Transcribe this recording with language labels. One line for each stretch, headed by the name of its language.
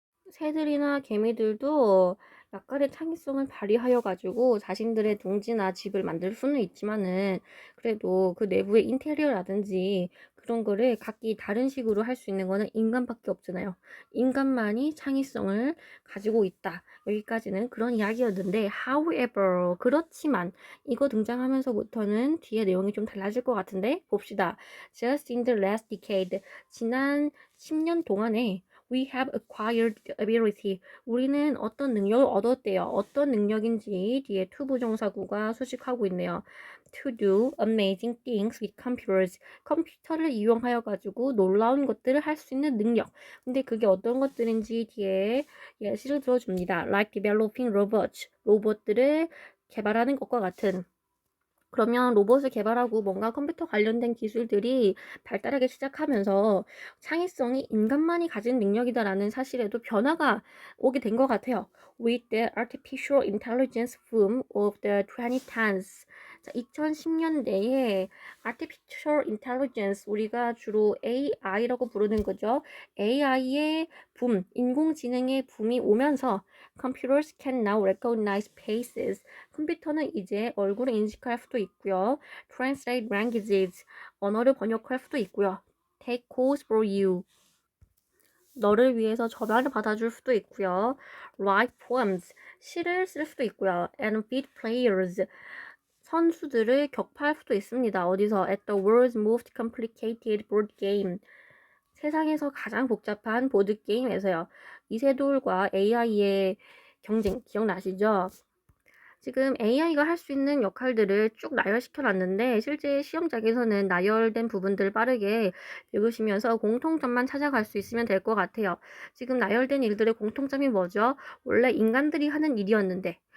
Korean: 새들이나 개미들도 약간의 창의성을 발휘하여 가지고 자신들의 둥지나 집을 만들 수는 있지만은 그래도 그 내부의 인테리어라든지 그런 거를 각기 다른 식으로 할 수 있는 거는 인간밖에 없잖아요. 인간만이 창의성을 가지고 있다. 여기까지는 그런 이야기였는데 however 그렇지만 이거 등장하면서부터는 뒤에 내용이 좀 달라질 것 같은데 봅시다.
English: Just in the last decade
Korean: 지난 10년 동안에
English: We have acquired ability.
Korean: 우리는 어떤 능력을 얻었대요. 어떤 능력인지 뒤에 to 부정사구가 수식하고 있네요.
English: To do amazing things with computers.
Korean: 컴퓨터를 이용하여 가지고 놀라운 것들을 할 수 있는 능력. 근데 그게 어떤 것들인지 뒤에 예시를 들어줍니다.
English: Like developing robots.
Korean: 로봇들을 개발하는 것과 같은. 그러면 로봇을 개발하고 뭔가 컴퓨터 관련된 기술들이 발달하기 시작하면서 창의성이 인간만이 가진 능력이다라는 사실에도 변화가 오게 된 것 같아요.
English: With the artificial intelligence boom of the 2010s.
Korean: 자, 2010년대에 artificial intelligence 우리가 주로 AI라고 부르는 거죠. AI의 붐, 인공지능의 붐이 오면서
English: computers can now recognize faces.
Korean: 컴퓨터는 이제 얼굴을 인식할 수도 있고요.
English: Translate languages,
Korean: 언어를 번역할 수도 있고요.
English: Take calls for you,
Korean: 너를 위해서 전화를 받아줄 수도 있고요.
English: Write poems,
Korean: 시를 쓸 수도 있고요.
English: And beat players,
Korean: 선수들을 격파할 수도 있습니다. 어디서?
English: At the world's most complicated board game,
Korean: 세상에서 가장 복잡한 보드게임에서요. 이세돌과 AI의 경쟁 기억나시죠? 지금 AI가 할 수 있는 역할들을 쭉 나열시켜 놨는데 실제 시험장에서는 나열된 부분들을 빠르게 읽으시면서 공통점만 찾아갈 수 있으면 될 것 같아요. 지금 나열된 일들의 공통점이 뭐죠? 원래 인간들이 하는 일이었는데